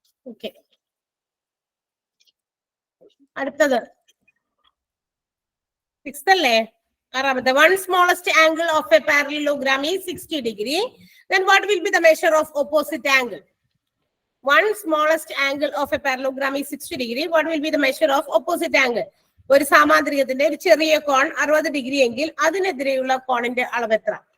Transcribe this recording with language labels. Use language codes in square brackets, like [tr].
[ml] Okay, അടുത്തത് 6th അല്ലേ? 6ാമത്തെ. [en] One smallest angle of a parallelogram is 60 degree. Then what will be the measure of opposite angle? One smallest angle of a parallelogram is 60 degree. What will be the measure of opposite angle? [ml] ഒരു സാമാന്തരികത്തിന്റെ ഒരു ചെറിയ കോൺ 60 degree എങ്കിൽ അതിനെതിരെയുള്ള കോണിന്റെ അളവ് എത്ര?